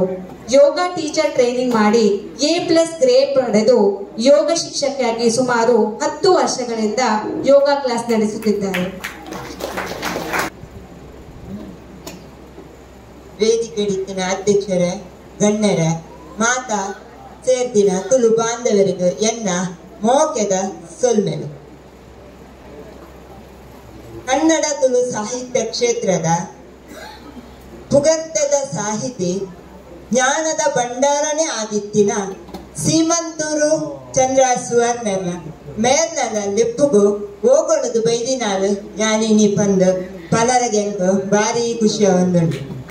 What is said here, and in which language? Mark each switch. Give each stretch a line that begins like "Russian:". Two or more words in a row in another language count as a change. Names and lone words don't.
Kannada: ಯೋಗ
English: teacher training
Kannada: ಮಾಡಿ A+ ಗ್ರೇಡ್ ಪಡೆದು ಯೋಗ ಶಿಕ್ಷಕಿಯಾಗಿ ಸುಮಾರು 10 ವರ್ಷಗಳಿಂದ ಯೋಗ ಕ್ಲಾಸ್ ನಡೆಸುತ್ತಿದ್ದಾರೆ.
Tulu: ವೇದಿಕೆಡಿತ್ತಿನ ಅಧ್ಯಕ್ಷರ ಗಣ್ಯರ ಮಾತಾ ಸೇರ್ದಿನ ತುಳು ಬಾಂಧವರಿಗೂ ಎನ್ನ ಮೋಕೆದ ಸೊಲ್ಮೆನು. ಕನ್ನಡ ತುಳು ಸಾಹಿತ್ಯ ಕ್ಷೇತ್ರದ ಪುಗರ್ತದ ಸಾಹಿತಿ ಜ್ಞಾನದ ಭಂಡಾರನೇ ಆದಿತ್ತಿನ ಸೀಮಂತೂರು ಚಂದ್ರ ಸುವರ್ಣನ ಮೇರ್ನಲ ಲಿಪ್ಪುಗು ಹೋಗೊಳದು ಬೈದಿನಾಲು ಜ್ಞಾನಿನಿ ಪಂದು ಪಲರಗೆಂಗು ಭಾರಿ ಖುಷಿಯ ಒಂದುಂಟು.